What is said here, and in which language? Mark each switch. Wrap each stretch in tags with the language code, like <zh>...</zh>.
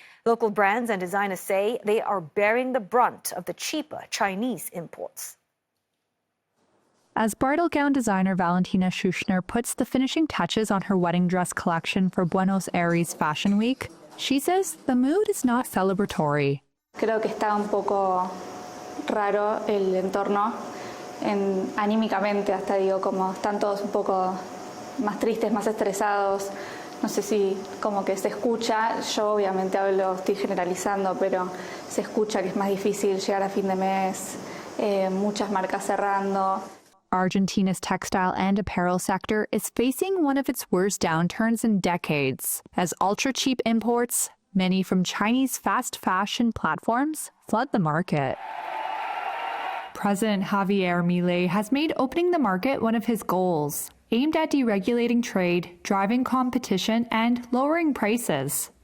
<en>Local brands and designers say they are bearing the brunt of the cheaper Chinese imports. As bridal gown designer Valentina Schuschner puts the finishing touches on her wedding dress collection for Buenos Aires Fashion Week, she says the mood is not celebratory.</en> <es>Creo que está un poco raro el entorno, anímicamente hasta digo, como están todos un poco más tristes, más estresados. No sé si como que se escucha, yo obviamente estoy generalizando, pero se escucha que es más difícil llegar a fin de mes, muchas marcas cerrando.</es> <en>Argentina's textile and apparel sector is facing one of its worst downturns in decades, as ultra-cheap imports, many from Chinese fast fashion platforms, flood the market. President Javier Milei has made opening the market one of his goals, aimed at deregulating trade, driving competition, and lowering prices.</en>